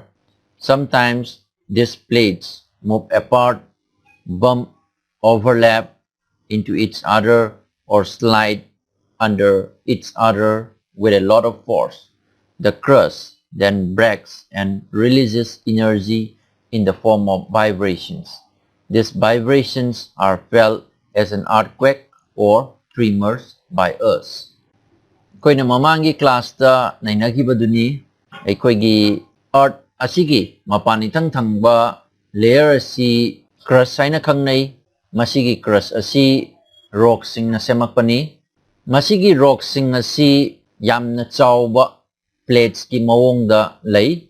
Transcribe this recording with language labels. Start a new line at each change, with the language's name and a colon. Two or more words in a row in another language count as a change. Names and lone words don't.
English: Sometimes these plates move apart, bump, overlap into each other, or slide under each other with a lot of force. The crust then breaks and releases energy in the form of vibrations. These vibrations are felt as an earthquake or tremors by us.
Manipuri: Koina mamangi class ta nainagibaduni aikoigi earth asigi mapanitang thangba layer asi crust haina khangnai. Masigi crust asi rock sing na semakpani. Masigi rock sing asi yamna chawba plates ki mawongda lay.